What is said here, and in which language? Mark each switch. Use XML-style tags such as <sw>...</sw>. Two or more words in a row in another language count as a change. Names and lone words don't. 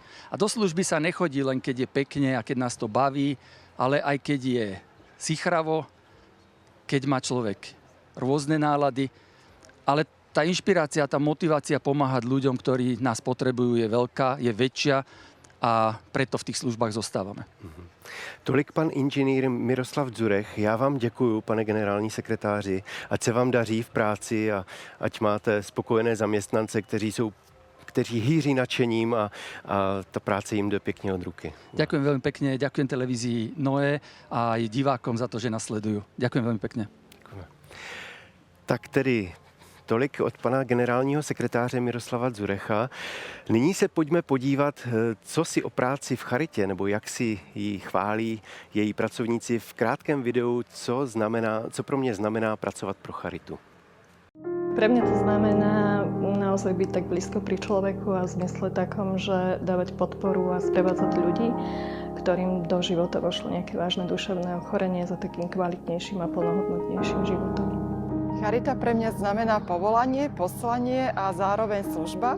<sk>A do služby sa nechodí len keď je pekne a keď nás to baví, ale aj keď je sichravo, keď má človek rôzne nálady, ale tá inšpirácia, tá motivácia pomáhať ľuďom, ktorí nás potrebujú, je veľká, je väčšia, a preto</sk> <cs>v těch službách zůstáváme. Tolik pan inženýr Miroslav Dzurech. Já vám děkuju, pane generální sekretáři. Ať se vám daří v práci a ať máte spokojené zaměstnance, kteří hýří nadšením a ta práce jim jde pěkně od ruky.</cs> <sk>Ďakujem veľmi pekne, ďakujem televízii Noé a aj divákom za to, že nás sledujú. Ďakujem veľmi pekne. Ďakujem.</sk> <cs>Tak tedy tolik od pana generálního sekretáře Miroslava Dzurecha. Nyní se pojďme podívat, co si o práci v charitě, nebo jak si ji chválí její pracovníci v krátkém videu, co pro mě znamená pracovat pro charitu.</cs> <sk>Pre mňa to znamená naozaj byť tak blízko pri človeku a v zmysle takom, že dávať podporu a sprevádzať ľudí, ktorým do života vošlo nejaké vážne duševné ochorenie za takým kvalitnejším a plnohodnotnejším životom. Charita pre mňa znamená povolanie, poslanie a zároveň služba.</sk>